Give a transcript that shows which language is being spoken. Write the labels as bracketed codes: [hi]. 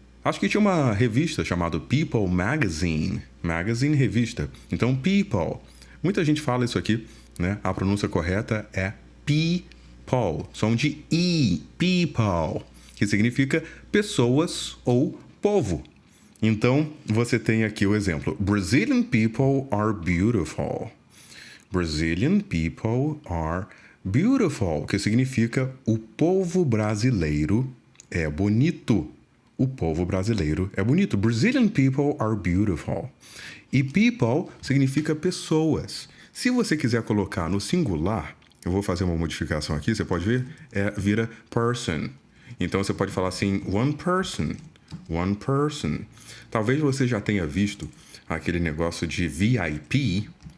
[pt] Acho que tinha uma revista chamada People Magazine. Magazine, revista. Então, people. Muita gente fala isso aqui, né? A pronúncia correta é people. Som de I. People. Que significa pessoas ou povo. Então, você tem aqui o exemplo. [en] Brazilian people are beautiful. Brazilian people are beautiful. [pt] Que significa o povo brasileiro é bonito. O povo brasileiro é bonito. [en] Brazilian people are beautiful. [pt] E people significa pessoas. Se você quiser colocar no singular, eu vou fazer uma modificação aqui, você pode ver, vira person. Então você pode falar assim, [en] one person. One person. [pt] Talvez você já tenha visto aquele negócio de VIP.